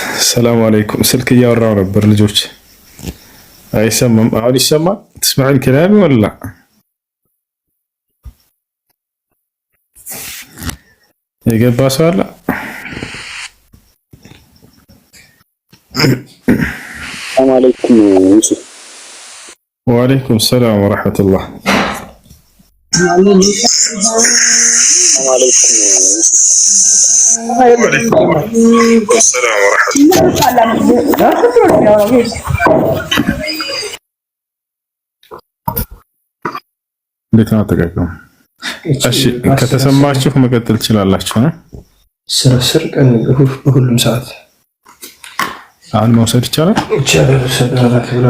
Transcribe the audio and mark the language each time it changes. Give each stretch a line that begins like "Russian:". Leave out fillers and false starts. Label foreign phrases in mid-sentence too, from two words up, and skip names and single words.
Arabic: السلام عليكم.
Amharic: سلك እያወራው ነበር ልጆች አይሰማም? አሁን ይሰማል?
Arabic: تسمعين كلامي ولا لا؟
Amharic: የገባ ሰው አለ?
Arabic: السلام عليكم يوسف. وعليكم السلام ورحمة الله. السلام عليكم يوسف. وعليكم السلام ورحمة الله.
Amharic: እንዴት ነው ተጋገሙ? እሺ ከተሰማችሁ መቀጠል ትችላላችሁ። ስር ቀን በሁሉም ሰዓት አሁን መውሰድ ይቻላል? ይቻላል። ሰላም ብለን